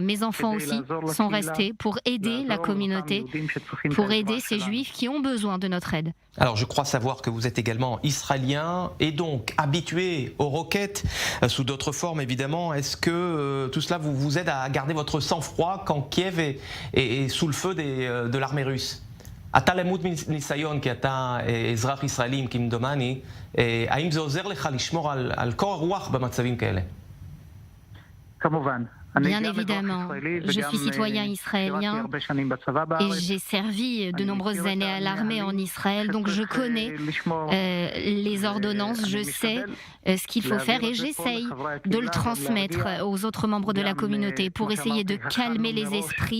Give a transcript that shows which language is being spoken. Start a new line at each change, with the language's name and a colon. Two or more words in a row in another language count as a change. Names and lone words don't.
French: Mes enfants aussi sont restés pour aider la communauté, pour aider ces Juifs qui ont besoin de notre aide. Alors je crois savoir que vous êtes également israélien et donc habitué aux roquettes sous d'autres formes évidemment. Est-ce que tout cela vous aide à garder votre sang-froid quand Kiev est sous le feu de l'armée russe?
Hebrew: אתה למוד ניסיון כי אתה אזרח ישראלי כמדומני, האם זה עוזר לך לשמור על קור הרוח במצבים כאלה? כמובן.
French: Bien évidemment, je suis citoyen israélien et j'ai servi de nombreuses années à l'armée en Israël, donc je connais les ordonnances, je sais ce qu'il faut faire et j'essaye de le transmettre aux autres membres de la communauté pour essayer de calmer les esprits.